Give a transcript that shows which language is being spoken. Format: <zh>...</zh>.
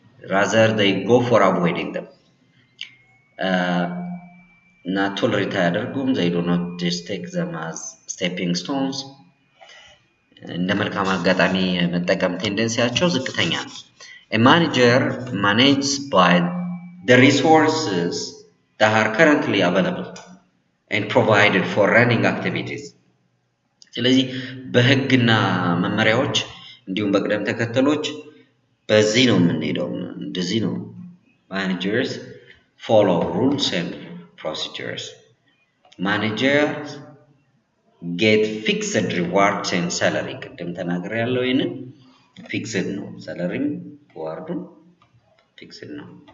<en>rather they go for avoiding them. Not tolerate</en> <am>አያደርጉም.</am> <en>They do not just take them as stepping stones.</en> <am>እንደ መልካም አጋጣሚ መጠቀም ቴንደንሲያቸው ዝቅተኛ ነው.</am> <en>A manager manages by the resources that are currently available and provided for running activities.</en> <am>ስለዚህ በህግና መመሪያዎች እንዲሁም በቅደም ተከተሎች በዚህ ነው የምንሄደው። እንደዚህ ነው</am> <en>managers follow rules and procedures. Managers get fixed rewards and salary.</en> <am>ቅድም ተናግሬያለሁ ይሄንን fixed ነው salaryም rewardም fixed ነው.</am>